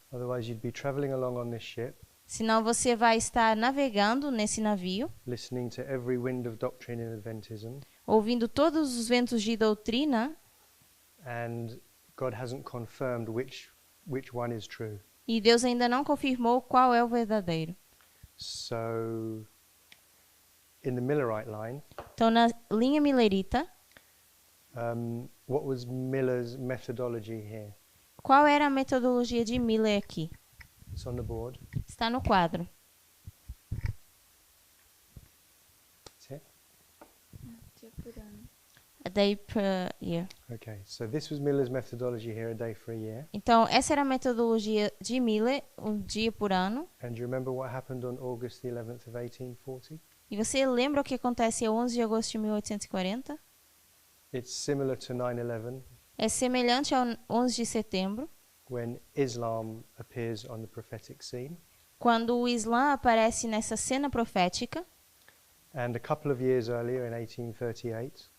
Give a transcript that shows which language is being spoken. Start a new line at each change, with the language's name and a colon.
English: Otherwise, you'd be traveling along on this ship,
Portuguese: Senão você vai estar navegando nesse navio,
English: listening to every wind of doctrine in Adventism,
Portuguese: ouvindo todos os ventos de doutrina,
English: and God hasn't confirmed which one is true.
Portuguese: e Deus ainda não confirmou qual é o verdadeiro.
English: So in the Millerite line,
Portuguese: Então, na linha milerita,
English: what was Miller's methodology here?
Portuguese: qual era a metodologia de Miller aqui?
English: It's on the board.
Portuguese: Está no quadro.
English: It's here.
Portuguese: Dia por ano.
English: A day per year. Okay, so this was Miller's methodology here, a day for a year.
Portuguese: Então, essa era a metodologia de Miller, um dia por ano.
English: And do you remember what happened on August the 11th of 1840?
Portuguese: E você lembra o que acontece a 11 de agosto de 1840?
English: It's similar to 9/11
Portuguese: É semelhante ao 11 de setembro,
English: when Islam appears on the prophetic scene.
Portuguese: quando o Islã aparece nessa cena profética.
English: And a couple of years earlier, in 1838,